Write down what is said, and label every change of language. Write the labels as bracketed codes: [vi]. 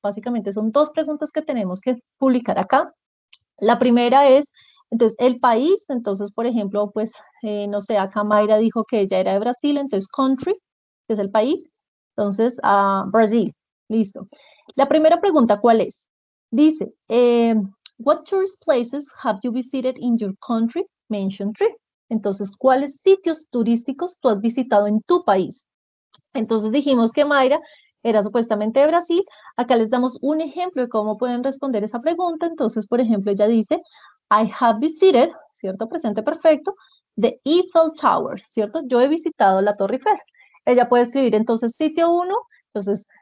[es] Básicamente son 2 preguntas que tenemos que publicar acá. La primera es, entonces, el país. Entonces, por ejemplo, pues, no sé, acá Mayra dijo que ella era de Brasil, entonces country, que es el país. Entonces, Brasil, listo. La primera pregunta, ¿cuál es? [en] Dice, what tourist places have you visited in your country? Mention 3. [es] Entonces, ¿cuáles sitios turísticos tú has visitado en tu país? Entonces dijimos que Mayra era supuestamente de Brasil. Acá les damos un ejemplo de cómo pueden responder esa pregunta. Entonces, por ejemplo, ella dice, I have visited, ¿cierto? Presente perfecto, the Eiffel Tower, ¿cierto? Yo he visitado la Torre Eiffel. Ella puede escribir entonces sitio 1, entonces